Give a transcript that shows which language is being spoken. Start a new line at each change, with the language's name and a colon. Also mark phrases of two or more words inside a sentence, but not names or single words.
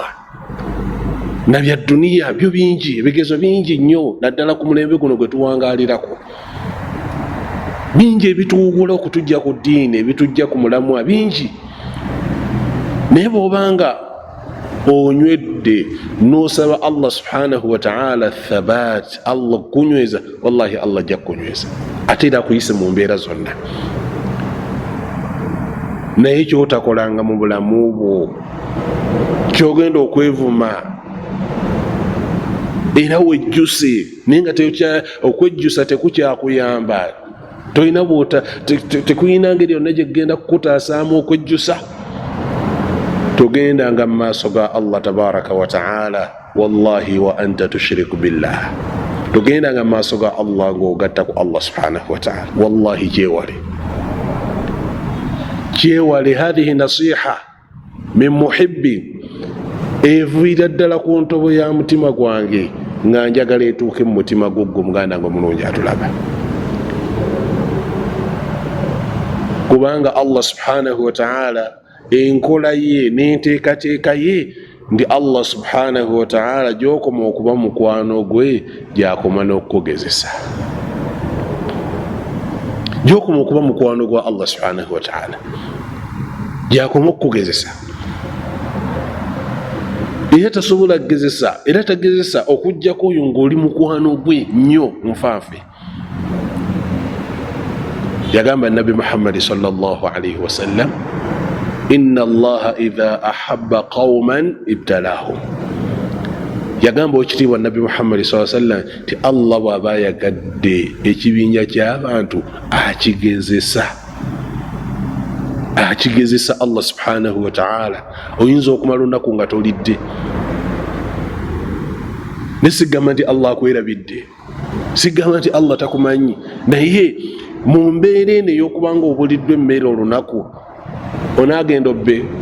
Ganda: Na bya duniya byo bingi, ebigezo bingi nnyo, naddala ku mulembe guno gwe tuwangaalirako. Bingi ebituwugula okutujja ku ddiini, ebitujja ku mulamwa bingi. Naye bw'obanga onywedde n'osaba
Arabic: الله سبحانه وتعالى ثبات,
Ganda: Allah kunyweza, wallahi Allah ajja kunyweza, ate era akuyise mu mbeera zonna. Naye kyotakolanga mu bulamu bwo, kyogenda okwevuma era wejjuse, naye nga okwejjusa tekukyakuyamba. Tolina tekuyina ngeri yonna gye genda kukutaasaamu okwejjusa. Togendanga mu maaso ga
Arabic: الله تبارك وتعالى والله وأنت تشرك بالله.
Ganda: Togendanga mu maaso ga Allah ng'ogatta ku
Arabic: الله سبحانه وتعالى.
Ganda: Wallahi kyewale.
Arabic: هذه نصيحة من محب,
Ganda: eviira ddala ku ntobo ya mutima gwange nga njagala etuuke mu mutima gugwo, muganda ngo mulungi atulaba. Kubanga
Arabic: الله سبحانه وتعالى
Ganda: enkola ye n'enteekateeka ye ndi
Arabic: الله سبحانه وتعالى
Ganda: gy'okoma okuba mukwano gwe gy'akoma n'okukugezesa, gy'okoma okuba mukwano gwa
Arabic: الله سبحانه وتعالى
Ganda: gy'akoma okukugezesa. Era tasobola kugezesa, era tagezesa okujjako oyo ng'oli mukwano gwe nnyo nfanfe.
Arabic: Yagamba نبي محمد صلى الله عليه وسلم إن الله إذا أحب قوما ابتلاهم.
Ganda: Yagamba ekitiibwa Nabi Muhammad
Arabic: صلى الله عليه وسلم
Ganda: ti Allah bw'aba yagadde ekibinja ky'abantu akigezesa
Arabic: الله سبحانه وتعالى.
Ganda: Oyinza okumala olunaku nga tolidde, nesigamba nti Allah akwerabidde, sigamba nti Allah takumanyi, naye mu mbeera eno ey'okubanga obuliddwa emmere olunaku, onaagenda obbe,